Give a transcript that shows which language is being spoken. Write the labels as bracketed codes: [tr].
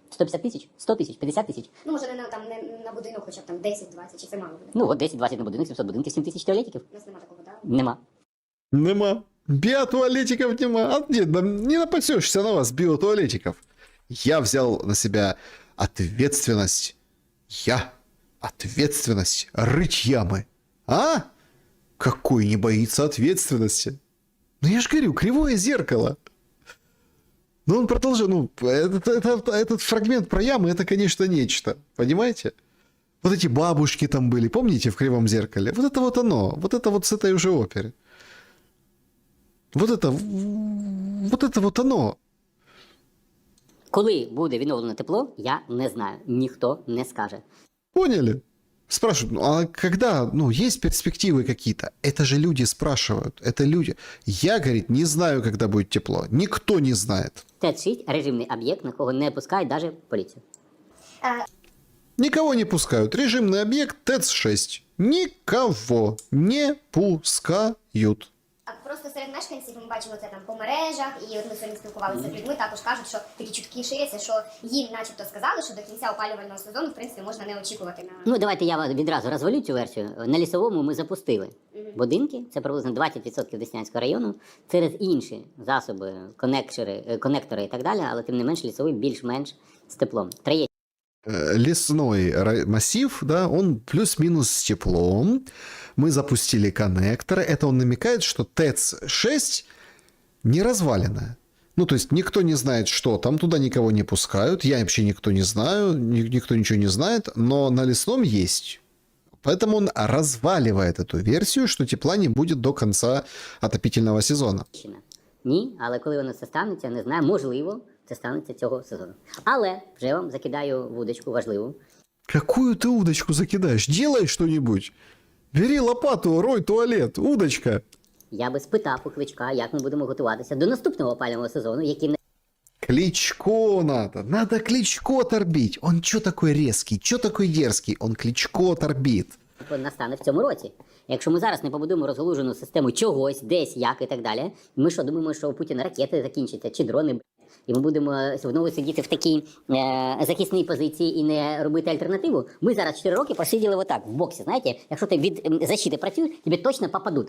[uk] 150 тисяч? 100 тисяч? 50 тисяч? Ну, може, не на будинок, хоча б там 10-20, чи це мало буде? Ну, от 10-20 на будинок, 700 будинків, 7 тисяч туалетиків. У нас нема такого, так? Нема. Нема. Биотуалетиков нема. [ru] А нет, не напасешься на вас, биотуалетиков. Я взял на себя ответственность. Ответственность рыть ямы. А? Какой не боится ответственности? Ну я же говорю, Кривое зеркало. Но он продолжил, этот фрагмент про ямы, это, конечно, нечто. Понимаете? Вот эти бабушки там были, помните, в Кривом зеркале? Вот это вот оно. Вот это вот с этой уже оперы. Вот это вот оно. [uk] Коли буде відновлено тепло, я не знаю. Ніхто не скаже. [ru] Поняли? Спрашивают, а когда, есть перспективы какие-то? Это же люди спрашивают, это люди. Я, говорит, не знаю, когда будет тепло. Никто не знает. [uk] ТЕЦ-6 – режимний об'єкт, на кого не пускають навіть поліцію. [ru] Никого не пускают. Режимный объект ТЭЦ-6. Никого не пускают. А просто [uk] просто серед мешканців ми бачимо це там по мережах, і от ми сьогодні спілкувалися з людьми, також кажуть, що такі чутки ширяться, що їм начебто сказали, що до кінця опалювального сезону, в принципі, можна не очікувати на... Ну, давайте я відразу розвалю цю версію. На Лісовому ми запустили будинки, це приблизно 20% Деснянського району, через інші засоби, конектори і так далі, але тим не менш Лісовий більш-менш з теплом. [ru] Лесной массив, да, он плюс-минус с теплом. Мы запустили коннекторы. Это он намекает, что ТЭЦ-6 не развалена. Ну, то есть никто не знает, что там, туда никого не пускают. Я вообще никто не знаю, никто ничего не знает, но на Лесном есть. Поэтому он разваливает эту версию, что тепла не будет до конца отопительного сезона. [uk] Ні, але коли воно це станеться, не знаю, можливо, це станеться цього сезону. Але вже вам закидаю вудочку важливу. [ru] Какую ты удочку закидаешь? Делай что-нибудь. Бери лопату, рой туалет, удочка. [uk] Я би спитав у Кличка, як ми будемо готуватися до наступного опалювального сезону, який [ru] Кличко надо. Надо Кличко торбить. Он чё такой резкий, чё такой дерзкий? Он Кличко торбит. [uk] настане в цьому році. Якщо ми зараз не побудуємо розгалужену систему чогось, десь, як і так далі, ми що, думаємо, що у Путіна ракети закінчаться, чи дрони, і ми будемо знову сидіти в такій захисній позиції і не робити альтернативу? Ми зараз 4 роки посиділи отак, в боксі, знаєте, якщо ти від защити працюєш, тобі точно попадуть.